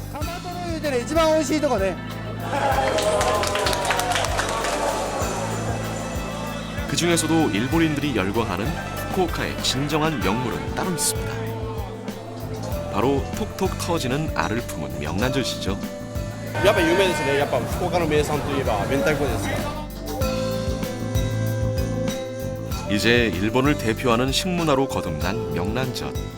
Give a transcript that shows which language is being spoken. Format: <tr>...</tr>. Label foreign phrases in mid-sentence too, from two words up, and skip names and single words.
<ko>그 중에서도 일본인들이 열광하는 후쿠오카의 진정한 명물은 따로 있습니다. 바로 톡톡 터지는 알을 품은 명란젓이죠.</ko> <ja>やっぱ有名ですね。やっぱ福岡の名産といえば明太子ですから。</ja> <ko>이제 일본을 대표하는 식문화로 거듭난 명란젓.</ko>